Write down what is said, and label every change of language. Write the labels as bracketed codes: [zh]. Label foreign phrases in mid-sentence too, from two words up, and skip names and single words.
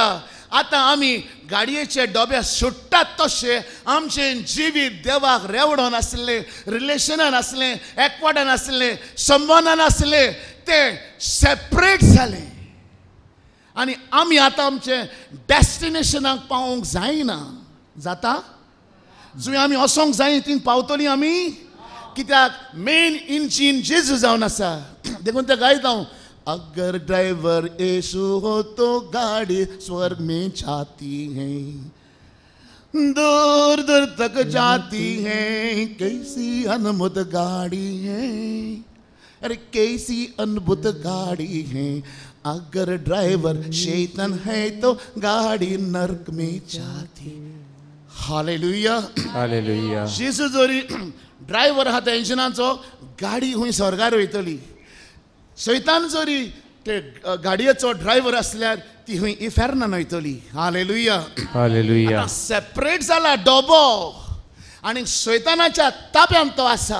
[kok] आतां आमी गाडयेचे डबे सुट्टात तशें आमचें जिवीत देवाक रेवडोन आसलें, रिलेशनान आसलें, एकवटान आसलें, संबंदान आसलें, तें सेपरेट जालें आनी आमी आतां आमचे डेस्टिनेशनाक पावोंक जायना. जाता जंय आमी वचोंक जाय थंय पावतलीं आमी, कित्याक [en] main engine [kok] जेजू जावन आसा. देखून ते गायता [hi] अगर ड्राइवर यीशु हो तो गाड़ी स्वर्ग में जाती है, दूर दूर तक जाती है, कैसी अनमुत गाड़ी है, अरे कैसी अनबुत गाड़ी है. अगर ड्राइवर शैतान है तो गाड़ी नरक में जाती. हालेलुया. Hallelujah. [kok] जेजू जोरी ड्रायव्हर आहा त्या इंजिनाचो गाडी खूंय स्वर्गार वयतली. शैतान जोरी ते गाडयेचो ड्रायव्हर आसल्यार ती खूंय इफेर्नान वयतली. हालेलुया. Hallelujah. सेपरेट जाला डबो आनी शैतानाच्या ताब्यांत तो आसा.